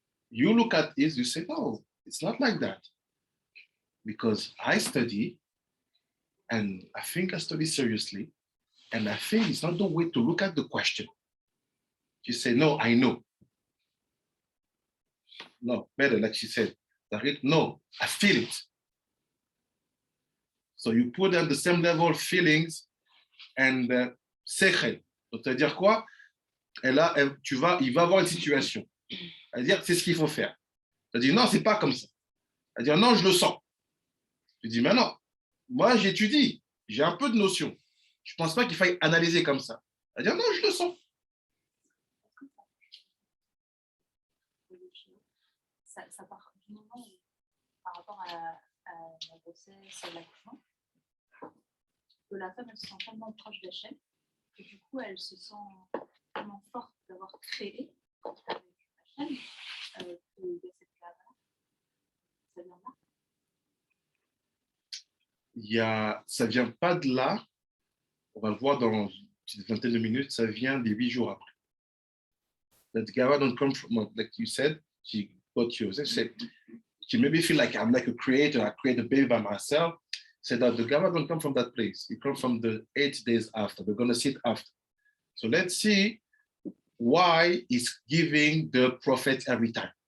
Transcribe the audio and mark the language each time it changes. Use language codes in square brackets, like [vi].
[en] You look at this, you say, no, it's not like that. Because I study, and I think I study seriously, and I think it's not the way to look at the question. You say, no, I know. No, better, like she said, no, I feel it. So you put on the same level feelings and sechel. [fr] Donc, c'est-à-dire quoi? Il va avoir une situation. C'est-à-dire, c'est ce qu'il faut faire. C'est-à-dire, non, c'est pas comme ça. C'est-à-dire, non, je le sens. Je dis, mais non, moi, j'étudie, j'ai un peu de notion. Je pense pas qu'il faille analyser comme ça. C'est-à-dire, non, je le sens. Ça part du moment où, par rapport à la grossesse, à l'accouchement, que la femme elle se sent tellement proche d'Hachem que du coup elle se sent tellement forte d'avoir créé avec Hachem qu'il y a cette là ça vient là. Ça vient pas de là, on va le voir dans une petite vingtaine de minutes, ça vient des 8 jours après. [en] That Gava don't come from, like you said, she got you. She maybe feel like I'm like a creator, I create a baby by myself. Said that the Gava don't come from that place. It comes from the 8 days after. We're going to see it after. So let's see why he's giving the prophet every time.